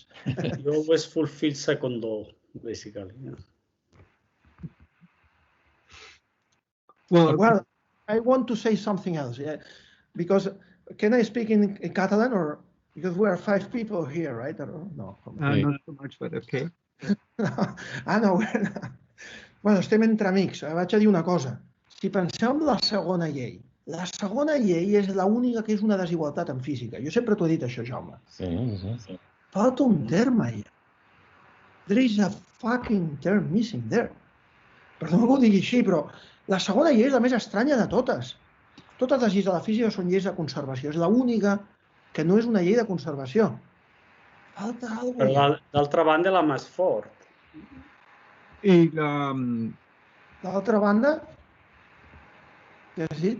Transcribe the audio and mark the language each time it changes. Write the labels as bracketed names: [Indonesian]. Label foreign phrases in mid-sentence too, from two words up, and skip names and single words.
[English] You always fulfill second law, basically. Yeah. Well, I want to say something else, yeah, because can I speak in Catalan or because we are 5 people here, right? No. Not so much, but okay. No. [Catalan] Bueno, estem entre amics. Vaig a dir una cosa. Si penseu en la segona llei és l'única que és una desigualtat en física. Jo sempre t'ho he dit, això, Jaume. Sí. Falta un terme allà. [English] There is a fucking term missing there. [Catalan] Perdó que ho digui així, però la segona llei és la més estranya de totes. Totes les lleis de la física són lleis de conservació. És l'única que no és una llei de conservació. Falta alguna cosa. Però d'altra banda, la més fort. I D'altra banda, què has dit?